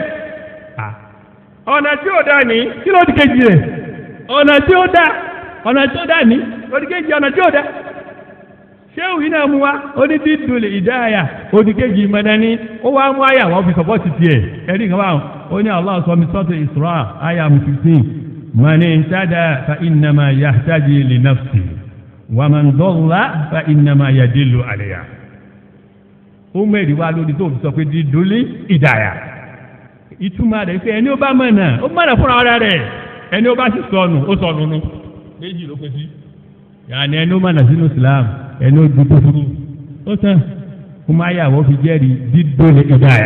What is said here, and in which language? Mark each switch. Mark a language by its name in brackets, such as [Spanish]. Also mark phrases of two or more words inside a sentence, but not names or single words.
[Yoruba] ọ̀nà tí ó dá ní kí ló di kejì rẹ̀ ọ̀nà tí ó dá ní ló di kejì ọ̀nà tí ó dá. ṣé òyìn náà mú wa ó ní dídùn ìdáyà ó di kejì ìmọ̀nà ní ó wá mú àyà wọn fi sọ́pọ́tì tiẹ̀ ẹ̀rí kan báwọn ó ní Allah sọ mi sọ́tò Isra àyà 15 [Arabic] من اهتدى فإنما يهتدي لنفسه ومن ضل فإنما يضل عليها. [Yoruba] ó mẹ́rin wá lórí tó fi sọ pé dídùn ìdáyà ìtumọ̀ rẹ̀ pé ẹni ó bá mọ̀nà ó mọ̀nà fúnra ara rẹ̀ ẹni ó bá sì sọnù ó sọnù nù méjì ló pé sí yàní ẹni ó mọ̀nà sínú Islam ẹni ó ju tó fúru ó tán kó máa yàwó fi jẹ́rìí dídùn ìdáyà.